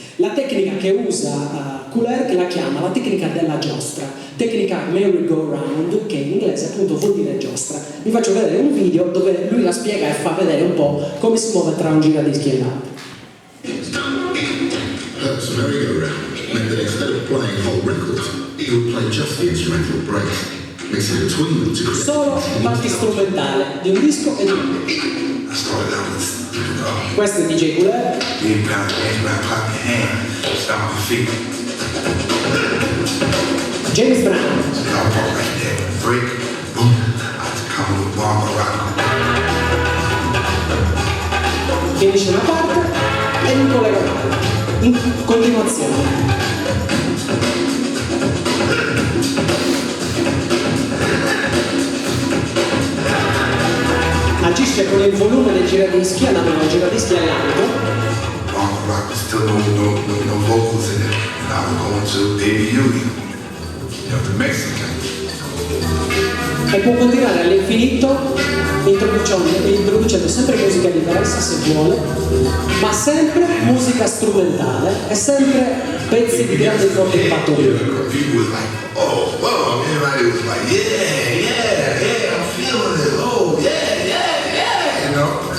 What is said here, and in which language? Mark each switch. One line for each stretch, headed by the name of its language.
Italian: La tecnica che usa Kool Herc la chiama la tecnica della giostra, tecnica merry-go-round, che in inglese appunto vuol dire giostra. Vi faccio vedere un video dove lui la spiega e fa vedere un po' come si muove tra un giradischi e l'altro.
English: Herc's merry-go-round meant that instead of playing whole records, he would play just the instrumental breaks, mixing between them to create
Italian: Solo parti strumentale di un disco e di un altro.
English: I started out with
Italian: Questo è DJ Kool Herc.
English: big pound, hands around, clap your hand, stomp your feet. James Brown. Y'all walk right there, break, boom, I just come with bomb rock.
Italian: Finisce una parte e un collegamento in continuazione. Agisce con il volume del giradischi, andando dal giradischi all'altro.
English: Bomb rock, but still no vocals in it. And I was going to Baby Yui, the Mexican.
Italian: E può continuare all'infinito introducendo sempre musica diversa se vuole, ma sempre musica strumentale e sempre pezzi di grande forte impatto.
English: People was like, oh, whoa, everybody was like, yeah, I'm feeling it, oh, yeah, you know?